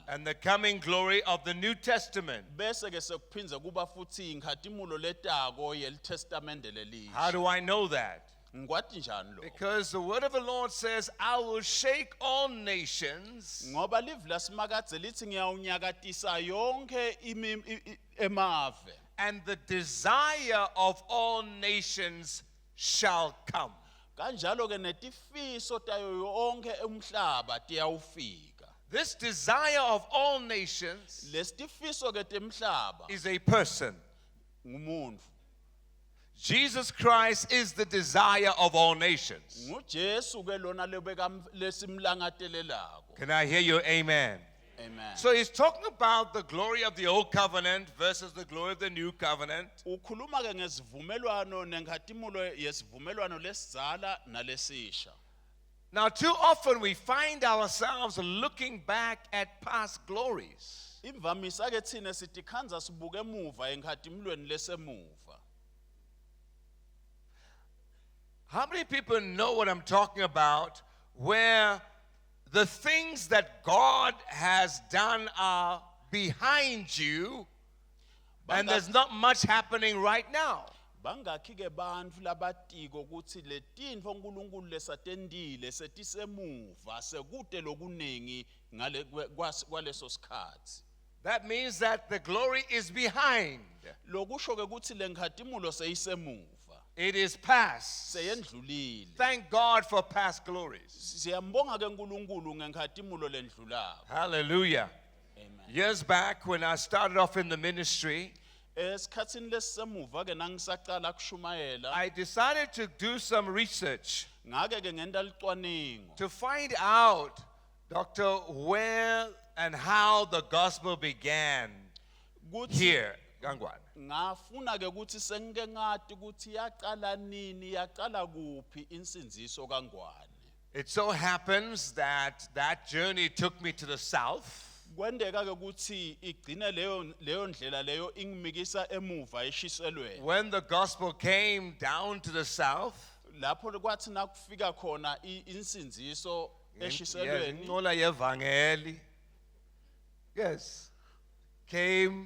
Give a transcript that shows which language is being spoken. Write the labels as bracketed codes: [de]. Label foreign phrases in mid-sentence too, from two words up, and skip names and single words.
[en] And the coming glory of the New Testament. [ss] Bese ke sekuphindze kuba futhi inkhatimulo letako yelitestamente lelisha. [en] How do I know that? [ss] Ngikwati njani lo? [en] Because the word of the Lord says, I will shake all nations, [ss] Ngoba livi lasimakadze lithi ngiyawunyakatisa yonke emave. [en] and the desire of all nations shall come. [ss] Kanjalo ke netifiso tayo yonke umhlaba tiyawufika. [en] This desire of all nations [ss] Lesitifiso ke temhlaba [en] is a person. [ss] ngumuntu. [en] Jesus Christ is the desire of all nations. [ss] NguJesu ke lona lesimlangatelelako. [en] Can I hear your amen? Amen. So he's talking about the glory of the old covenant versus the glory of the new covenant. [ss] Ukhuluma ke ngesivumelwano nenkhatimulo yesivumelwano lesidzala nalesisha. [en] Now, too often we find ourselves looking back at past glories. [ss] Imvamisa ke thina sitikhanza sibuke emuva enkhatimulweni lesemuva. [en] How many people know what I'm talking about, where the things that God has done are behind you, and there's not much happening right now? [ss] Bangakhi ke bantfu labatiko ukuthi letintfo uNkulunkulu lesatendile setisemuva sekute lokunengi ngale kwaleso sikhatsi. [en] That means that the glory is behind. [ss] Lokusho ke ukuthi lenkhatimulo seyisemuva. [en] It is past. [ss] Seyendlulile. [en] Thank God for past glories. [ss] Siyambonga ke uNkulunkulu ngenkhatimulo lendlulako. [en] Hallelujah. Amen. Years back when I started off in the ministry, [ss] Esikhatsini lesisemuva ke nangisaqala kushumayela [en] I decided to do some research [ss] ngake ke ngenta licwaningo [en] to find out, Doctor, where and how the gospel began [ss] kuthi [en] here, Gangwan. [ss] ngafuna ke ukuthi sengike ngati ukuthi yaqala nini yaqala kuphi insinziso kaNgwane. [en] It so happens that that journey took me to the south. [ss] Kwendeka ke ukuthi igcine leyo ndlela leyo ingimikisa emuva eshiselweni. [en] When the gospel came down to the south, [ss] Lapho kwathi nakufika khona insinziso [en] yes, [ss] eshiselweni Ngola yevangeli. [en] Yes, came.